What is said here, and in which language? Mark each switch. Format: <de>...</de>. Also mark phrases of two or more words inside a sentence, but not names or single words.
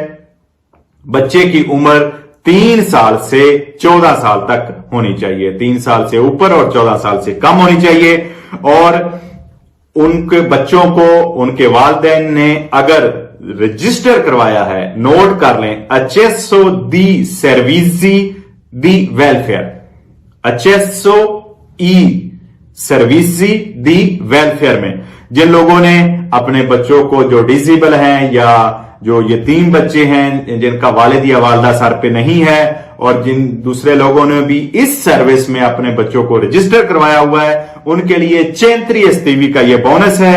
<hi>बच्चे की उम्र 3 साल से 14 साल तक होनी चाहिए, 3 साल से ऊपर और 14 साल से कम होनी चाहिए। और उनके बच्चों को उनके वालिदैन ने अगर रजिस्टर करवाया है, नोट कर लें,</hi> <it>accesso di servizi di welfare, accesso i servizi di welfare</it> <hi>में जिन लोगों ने अपने बच्चों को, जो डिसेबल हैं या जो यतीम बच्चे हैं जिनका वालिद या वालदा सर पे नहीं है, और जिन दूसरे लोगों ने भी इस सर्विस में अपने बच्चों को रजिस्टर करवाया हुआ है, उनके लिए</hi> <it>centri estivi</it> <hi>का यह बोनस है।</hi>